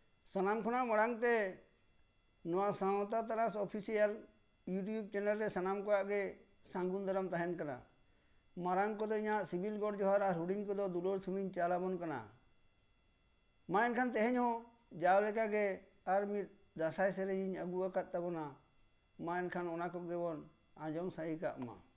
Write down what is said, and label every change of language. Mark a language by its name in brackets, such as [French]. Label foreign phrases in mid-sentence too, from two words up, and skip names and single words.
[Santali] सानाम खुना मड़ांगते नवा सावता तरास [English] official YouTube channel [Santali] रे सानाम को आगे सांगुन दराम तहन कना मारांग को इना सिविल गॉड जोहार और हुडिंग को दुलोर सुमिन चालाबन कना मा एनखान तेहेन हो जाव लेका गे आर मिद दासाय सेरेñ अगु आकाद ताबोना मा एनखान ओना को गेबन आजम साई का मा